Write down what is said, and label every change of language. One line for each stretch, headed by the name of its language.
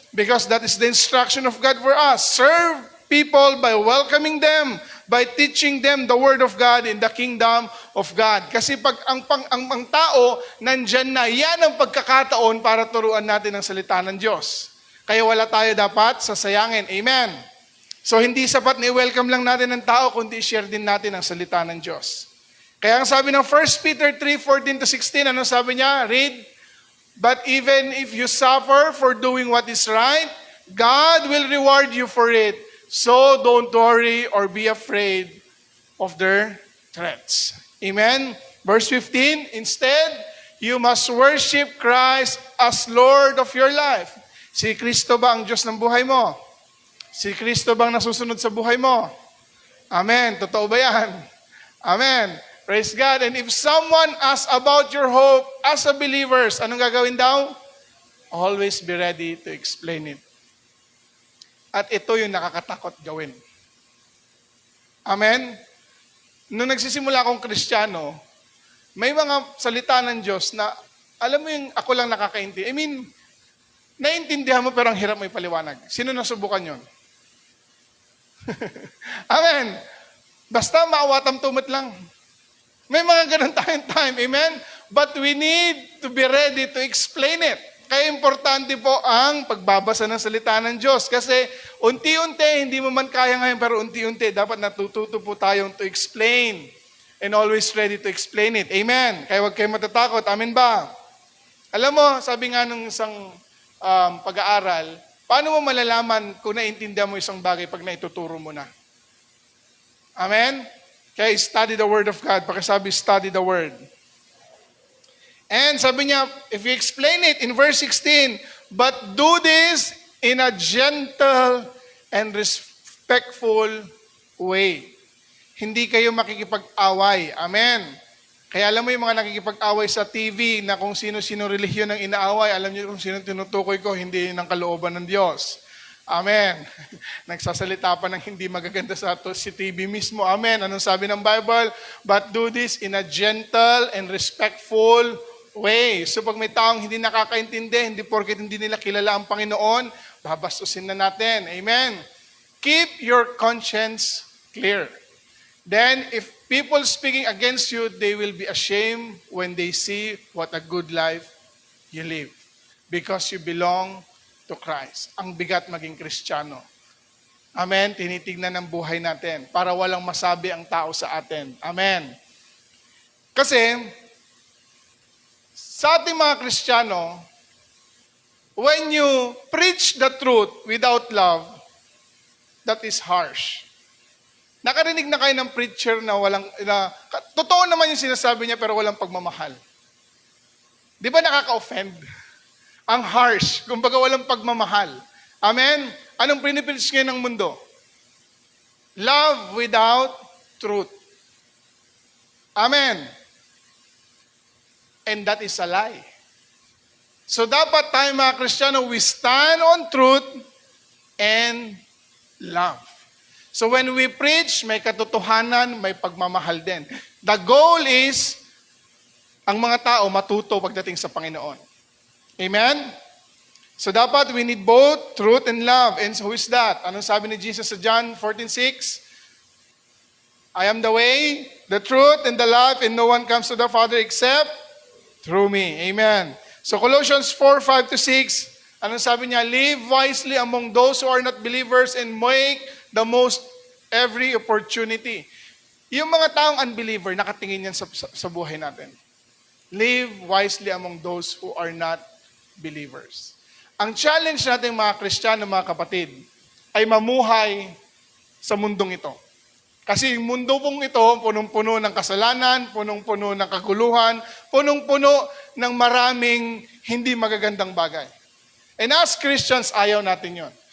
English: Because that is the instruction of God for us. Serve people by welcoming them, by teaching them the Word of God in the kingdom of God.
Filipino: Kasi pag ang tao, nandyan na, yan ang pagkakataon para turuan natin ang salita ng Diyos. Kaya wala tayo dapat sasayangin. Amen. So hindi sapat na i-welcome lang natin ang tao, kundi i-share din natin ang salita ng Diyos. Kaya ang sabi ng 1 Peter 3:14-16, ano sabi niya?
English: Read, "But even if you suffer for doing what is right, God will reward you for it. So don't worry or be afraid of their threats." Amen? Verse 15, "Instead, you must worship Christ as Lord of your life."
Filipino: Si Kristo ba ang Diyos ng buhay mo? Si Kristo bang nasusunod sa buhay mo? Amen. Totoo ba yan? Amen. Praise God.
English: And if someone asks about your hope as a believers,
Filipino: anong gagawin daw?
English: Always be ready to explain it.
Filipino: At ito yung nakakatakot gawin. Amen? Nung nagsisimula akong Kristiyano, may mga salita ng Diyos na, alam mo yung ako lang nakakaintindi.
English: I mean,
Filipino: naiintindihan mo pero ang hirap mo ipaliwanag. Sino nasubukan yon? Amen?
Cebuano: Basta maawatam tumot lang.
Filipino: May mga ganun tayong time. Amen?
English: But we need to be ready to explain it.
Filipino: Kaya importante po ang pagbabasa ng salita ng Diyos. Kasi unti-unti, hindi mo man kaya ngayon, pero unti-unti, dapat natututo po tayong
English: to explain. And always ready to explain it.
Filipino: Amen? Kaya huwag kayo matatakot. Amen ba? Alam mo, sabi nga nung isang pag-aaral, paano mo malalaman kung naiintindihan mo isang bagay pag naituturo mo na? Amen? Kaya
English: study the Word of God.
Filipino: Pakisabi,
English: study the Word. And
Filipino: sabi niya,
English: if you explain it in verse 16, "But do this in a gentle and respectful way."
Filipino: Hindi kayo makikipag-away. Amen. Kaya alam mo yung mga nakikipag-away sa TV na kung sino-sino relihiyon ang inaaway, alam niyo kung sino tinutukoy ko, hindi ng kalooban ng Diyos. Amen. Nagsasalita pa ng hindi magaganda sa si TV mismo. Amen. Anong sabi ng Bible?
English: "But do this in a gentle and respectful way."
Filipino: So pag may taong hindi nakakaintindi, hindi porket hindi nila kilala ang Panginoon, babastusin na natin. Amen.
English: Keep your conscience clear. Then, if people speaking against you, they will be ashamed when they see what a good life you live. Because you belong to Christ.
Filipino: Ang bigat maging Kristiyano. Amen? Tinitignan ng buhay natin para walang masabi ang tao sa atin.
English: Amen?
Filipino: Kasi, sa ating mga Kristiyano,
English: when you preach the truth without love, that is harsh.
Filipino: Nakarinig na kayo ng preacher na totoo naman yung sinasabi niya pero walang pagmamahal. Di ba nakaka-offend? Ang harsh, kumbaga walang pagmamahal. Amen? Anong pinipreach ngayon ng mundo?
English: Love without truth. Amen? And that is a lie.
Filipino: So dapat tayo mga Kristiyano,
English: we stand on truth and love. So when we preach,
Filipino: may katotohanan, may pagmamahal din.
English: The goal is,
Filipino: ang mga tao matuto pagdating sa Panginoon. Amen?
English: So dapat we need both truth and love. And who is that?
Filipino: Anong sabi ni Jesus sa
English: John 14:6? I am the way, the truth, and the life, and no one comes to the Father except through me. Amen. So Colossians 4:5-6,
Filipino: anong sabi niya?
English: Live wisely among those who are not believers and make the most every opportunity.
Filipino: Yung mga taong unbeliever, nakatingin yan sa buhay natin.
English: Live wisely among those who are not believers.
Filipino: Ang challenge natin mga Kristiyano, mga kapatid, ay mamuhay sa mundong ito. Kasi yung mundo pong ito, punong-puno ng kasalanan, punong-puno ng kaguluhan, punong-puno ng maraming hindi magagandang bagay.
English: And as Christians,
Filipino: ayaw natin yon.